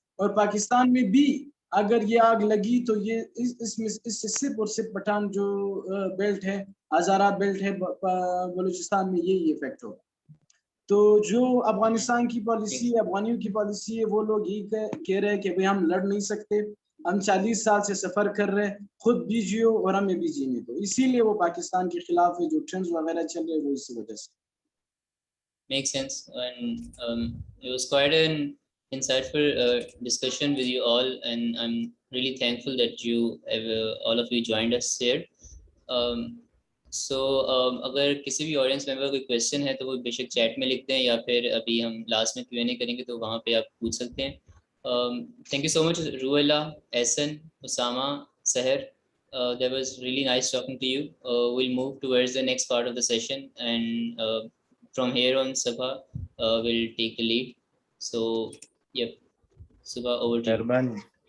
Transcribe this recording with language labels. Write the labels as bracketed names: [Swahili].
[Hindi] और पाकिस्तान में भी अगर ये आग लगी तो ये इससे सिर्फ और सिर्फ पठान जो बेल्ट है, हजारा बेल्ट है बलूचिस्तान में, यही इफेक्ट होगा। तो जो अफगानिस्तान की पॉलिसी है, अफगानियों की पॉलिसी है, वो लोग ही कह रहे हैं कि भाई हम लड़ नहीं सकते, हम 40 साल से सफर कर रहे हैं, खुद भी जियो और हमें भी जीने दो। इसीलिए वो पाकिस्तान के खिलाफ है। जो ट्रेंड्स वगैरह चल रहे हैं वो इसी वजह से। [English] Makes sense, and it was quite an insightful discussion with you all, and I'm really thankful that you have, all of you joined us here. [Hindi] So अगर किसी भी ऑडियंस मेंबर कोई क्वेश्चन है तो वो बेशक चैट में लिखते हैं, या फिर अभी हम लास्ट में Q&A करेंगे तो वहाँ पे आप पूछ सकते हैं. [English] Thank you so much, RoohUllah, Ahsan, Osama, Seher. That was really nice talking to you. We'll move towards the next part of the session, and from here on, Sabha will take the lead. So, yep, Sabha, over to you.